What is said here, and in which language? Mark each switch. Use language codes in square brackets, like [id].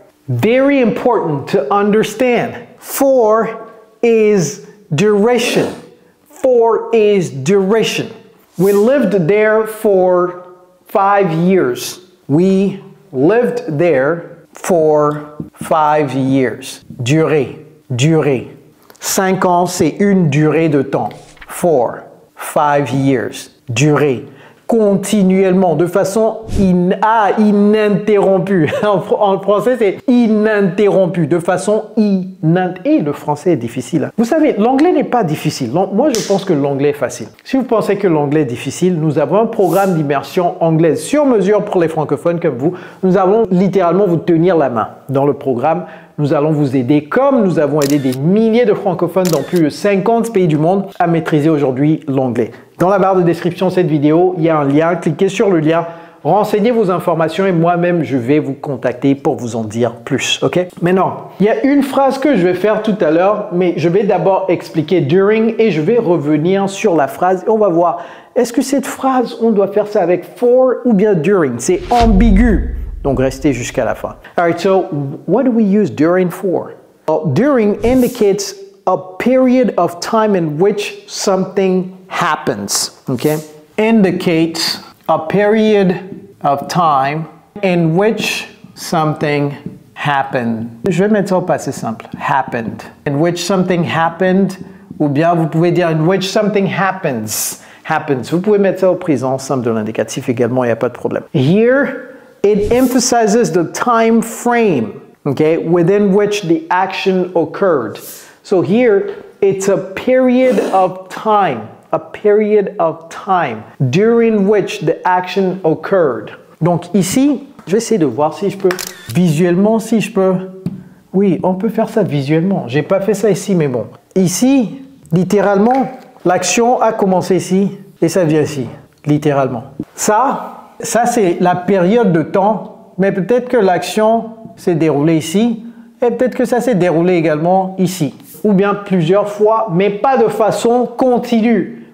[en] Very important to understand. For is duration. For is duration. We lived there for 5 years. We lived there for 5 years. [fr] Durée. Durée. 5 ans, c'est une durée de temps. [en] For 5 years. [fr] Durée. Continuellement, de façon ininterrompue. En français, c'est ininterrompu, de façon ininterrompue. Et le français est difficile. Vous savez, l'anglais n'est pas difficile. Moi, je pense que l'anglais est facile. Si vous pensez que l'anglais est difficile, nous avons un programme d'immersion anglaise sur mesure pour les francophones comme vous. Nous allons littéralement vous tenir la main dans le programme. Nous allons vous aider, comme nous avons aidé des milliers de francophones dans plus de 50 pays du monde à maîtriser aujourd'hui l'anglais. Dans la barre de description de cette vidéo, il y a un lien. Cliquez sur le lien, renseignez vos informations et moi-même, je vais vous contacter pour vous en dire plus. OK? Maintenant, il y a une phrase que je vais faire tout à l'heure, mais je vais d'abord expliquer during et je vais revenir sur la phrase et on va voir, est-ce que cette phrase, on doit faire ça avec for ou bien during? C'est ambigu. Donc, restez jusqu'à la fin. [en] All right, so what do we use during for? Well, during indicates a period of time in which something happens. Okay? Indicates a period of time in which something happened. [fr] Je vais mettre ça au passé simple. [en] Happened. In which something happened. [fr] Ou bien vous pouvez dire [en] in which something happens. Happens. [fr] Vous pouvez mettre ça au présent simple de l'indicatif également, il n'y a pas de problème. [en] Here, it emphasizes the time frame, okay, within which the action occurred. So here, it's a period of time during which the action occurred. [fr] Donc ici, je vais essayer de voir si je peux, visuellement, si je peux. Oui, on peut faire ça visuellement. J'ai pas fait ça ici, mais bon. Ici, littéralement, l'action a commencé ici et ça vient ici, littéralement. Ça, c'est la période de temps, mais peut-être que l'action s'est déroulée ici, et peut-être que ça s'est déroulé également ici, ou bien plusieurs fois, mais pas de façon continue.